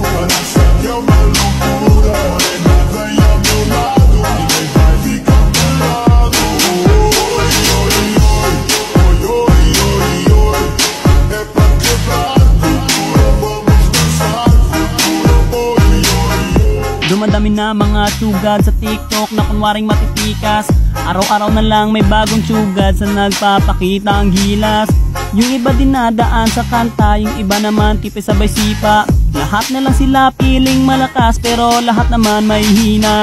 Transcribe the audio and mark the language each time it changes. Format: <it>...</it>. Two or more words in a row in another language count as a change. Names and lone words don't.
<es>Para hacerte una locura, morena, estoy a mi lado y me imagino alterado. Oy, oy, oy, oy, oy, oy, oy. Es para quebrar futuro, vamos a besar futuro. Oy, oy, oy.</es> <tl>Dumadami na mga sugad sa TikTok na kunwaring matitikas. Araw-araw na lang may bagong sugad sa nagpapakita ang gilas. Yung iba dinadaan sa kanta, yung iba naman tipis sabay sipa. Lahat na lang sila piling malakas pero lahat naman may hina.</tl>